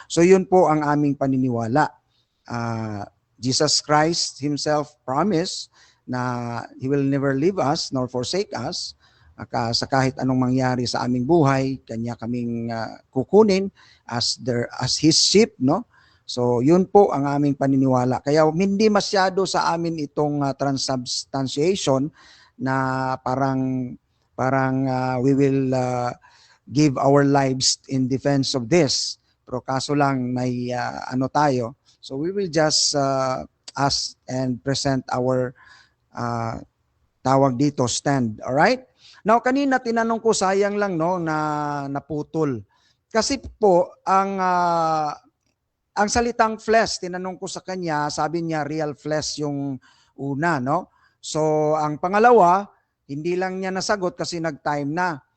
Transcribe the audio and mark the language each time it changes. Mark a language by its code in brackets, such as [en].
[tl] So yun po ang aming paniniwala. [en] Jesus Christ himself promised [tl] na [en] he will never leave us nor forsake us. [tl] Sa kahit anong mangyari sa aming buhay, kanya kaming kukunin [en] as his sheep, [tl] no? So yun po ang aming paniniwala. Kaya hindi masyado sa amin itong transubstantiation na parang [en] we will give our lives in defense of this. [tl] Pero kaso lang may ano tayo. [en] So we will just ask and present our [tl] tawag dito [en] stand. [tl] All right? Now kanina tinanong ko, sayang lang no na naputol. Kasi po ang salitang flesh, tinanong ko sa kanya, sabi niya real flesh yung una, no? So, ang pangalawa, hindi lang niya nasagot kasi nag-time na.